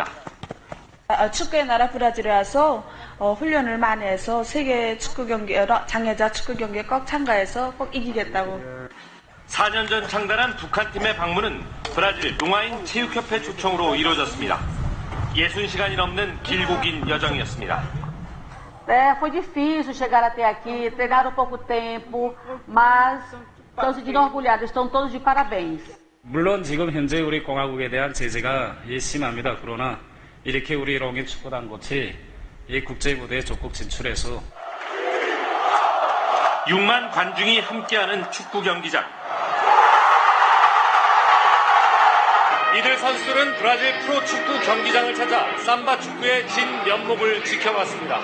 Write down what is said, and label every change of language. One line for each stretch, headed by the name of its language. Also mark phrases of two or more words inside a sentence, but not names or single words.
Korean: 축구의 나라 브라질에 와서 훈련을 많이 해서 세계 축구 경기, 장애자 축구 경기에 꼭 참가해서 꼭 이기겠다고. 4년 전 창단한 북한팀의 방문은 브라질 농아인 체육협회 초청으로 이루어졌습니다. 60시간이 넘는 길고 긴 여정이었습니다.
Portuguese: Foi difícil chegar até aqui, treinaram pouco tempo, mas estão se sentindo orgulhados, estão todos de parabéns.
Korean: 물론 지금 현재 우리 공화국에 대한 제재가 심합니다. 그러나 이렇게 우리 롱인 축구단꽃이 이 국제무대에 적극 진출해서 6만 관중이 함께하는 축구 경기장. 이들 선수들은 브라질 프로축구 경기장을 찾아 삼바 축구의 진 면목을 지켜봤습니다.